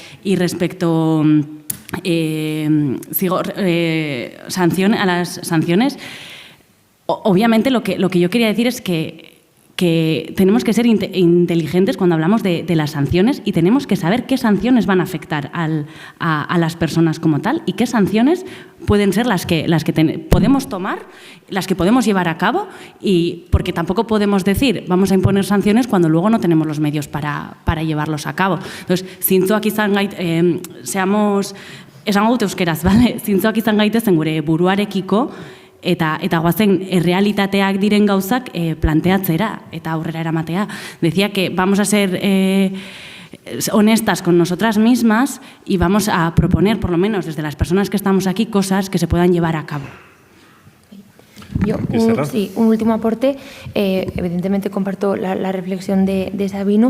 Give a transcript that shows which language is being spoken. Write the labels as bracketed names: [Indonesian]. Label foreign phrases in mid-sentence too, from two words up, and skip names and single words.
[Spanish] Y respecto a las sanciones, obviamente lo que yo quería decir es que tenemos que ser inteligentes cuando hablamos de las sanciones y tenemos que saber qué sanciones van a afectar a las personas como tal y qué sanciones pueden ser las que podemos tomar, las que podemos llevar a cabo, y porque tampoco podemos decir vamos a imponer sanciones cuando luego no tenemos los medios para llevarlos a cabo. Entonces, [Basque] zintzoak izan esango dut euskeraz, bale? Zintzoak izan gaitezen gure buruarekiko, eta goazen errealitateak diren gauzak planteatzera eta aurrera eramatea. [Spanish] Decía que vamos a ser honestas con nosotras mismas y vamos a proponer, por lo menos desde las personas que estamos aquí, cosas que se puedan llevar a cabo. Un último aporte. Evidentemente comparto la reflexión de Sabino.